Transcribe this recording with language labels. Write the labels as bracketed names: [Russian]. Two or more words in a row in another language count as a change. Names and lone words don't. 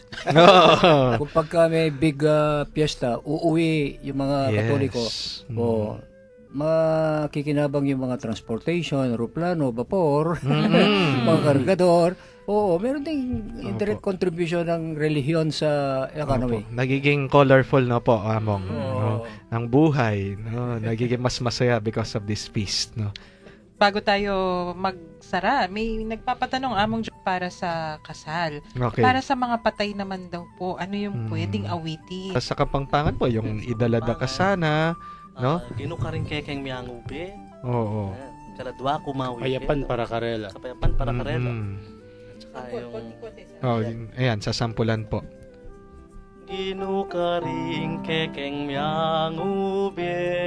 [Filipino] Kung pagka may big piyesta, uuwi yung mga Katoliko, makikinabang yung mga transportation, aeroplano, vapor, mga kargador. Oo, meron ding [English] indirect contribution [Filipino] ng relihiyon sa economy. Nagiging colorful na po, Among. No? Ang buhay, no? Nagiging mas masaya [English] because of this feast, [Filipino] no? Bago tayo magsara, may nagpapatanong Among para sa kasal. Okay. Para sa mga patay naman daw po, ano yung pwedeng awitin? Sa Kapampangan po, yung idalada ka sana, no? [Pampanga] Gino ka rin kekeng miyangube. [Filipino] Oo. [Pampanga] Karadwa kumawi. Kayapan para karela. Kapayapan para karela. Tsaka [Filipino] Ayan, sasampulan po. [Pampanga] Gino ka rin kekeng miyangube.